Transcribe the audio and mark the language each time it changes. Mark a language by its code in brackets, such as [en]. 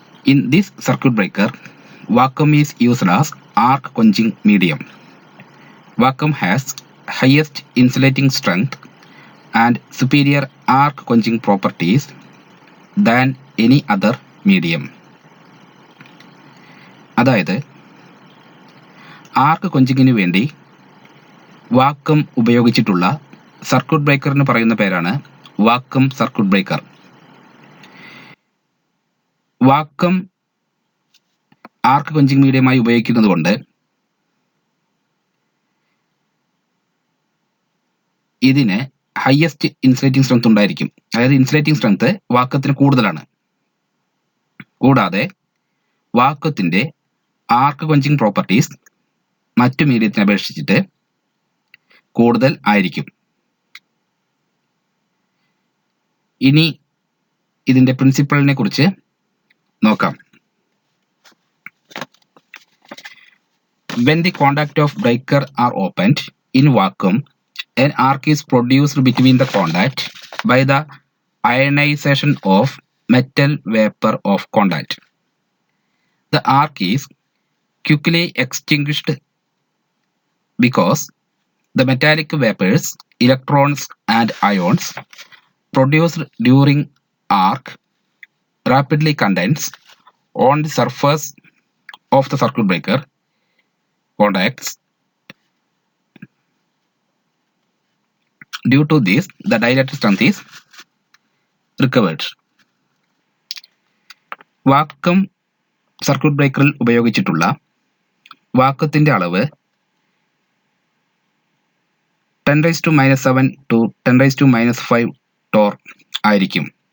[en] In this circuit breaker, vacuum is used as arc quenching medium. Vacuum has highest insulating strength and superior arc quenching properties than any other medium. [ml] അതായത് ആർക്ക് ക്വഞ്ചിങ്ങിന് വേണ്ടി vacuum ഉപയോഗിച്ചിട്ടുള്ള circuit ബ്രേക്കറിന് പറയുന്ന പേരാണ് vacuum circuit breaker. Vacuum ആർക്ക് quenching മീഡിയമായി ഉപയോഗിക്കുന്നത് കൊണ്ട് ഇതിന് highest insulating strength ഉണ്ടായിരിക്കും. അതായത് ഇൻസുലേറ്റിംഗ് സ്ട്രെങ്ത് വാക്വത്തിന് കൂടുതലാണ്. കൂടാതെ വാക്വത്തിൻ്റെ ആർക്ക് ക്വഞ്ചിങ് പ്രോപ്പർട്ടീസ് മറ്റു മീഡിയത്തിനെ അപേക്ഷിച്ചിട്ട് കൂടുതൽ ആയിരിക്കും. ഇനി ഇതിൻ്റെ പ്രിൻസിപ്പിളിനെ കുറിച്ച് നോക്കാം. [en] When the contact of breaker are opened in vacuum, an arc is produced between the contact by the ionization of metal vapor of contact. The arc is quickly extinguished because the metallic vapors, electrons and ions produced during arc rapidly condense on the surface of the circuit breaker contacts. Due to this, the dielectric strength is recovered. [ml] Vacuum circuit ബ്രേക്കറിൽ ഉപയോഗിച്ചിട്ടുള്ള വാക്വത്തിൻ്റെ അളവ് 10⁻⁻7 to 10⁻⁵ Tor ആയിരിക്കും.